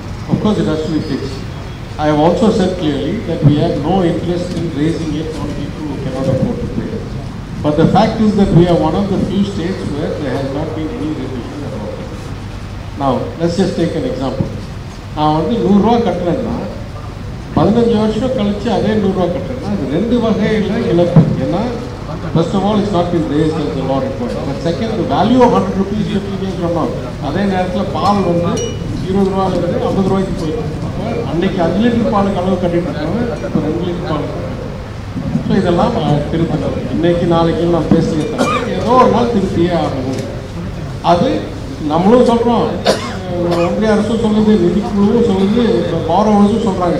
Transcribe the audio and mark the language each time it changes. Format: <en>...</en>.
<en>Of course, it has to be fixed. I have also said clearly that we have no interest in raising it on people who cannot afford to pay it. But the fact is that we are one of the few states where there has not been any revision at all. Now, let's just take an example.</en> <ta>நான் வந்து 100 ரூபா கட்டுறேன்னா 15 வருஷம் கழிச்சு அதே 100 ரூபா கட்டுறேன்னா அது ரெண்டு வகையில் இழப்பு.</ta> <en>ஏன்னா first of all, it's not been raised as the law requires. But second, the value of 100 rupees 50 years from now.</en> <ta>அதே நேரத்தில் பால் வந்து 20 ரூபாயிலிருந்து 50 ரூபாய்க்கு போயிடும். அப்போ அன்னைக்கு 5 லிட்டர் பாலுக்கு அளவு கட்டிட்டு இருக்காங்க, இப்போ 2 லிட்டர் பால். ஸோ இதெல்லாம் திருத்தணும். இன்னைக்கு நாளைக்கு நான் பேசுகிறேன், ஏதோ ஒரு நாள் திருத்தியே ஆகணும். அது நம்மளும் சொல்கிறோம், ஒன்றிய அரசும் சொல்லுது, நிதிக்குழுவும் சொல்லுது, பாரோவர்ஸும் சொல்கிறாங்க.</ta>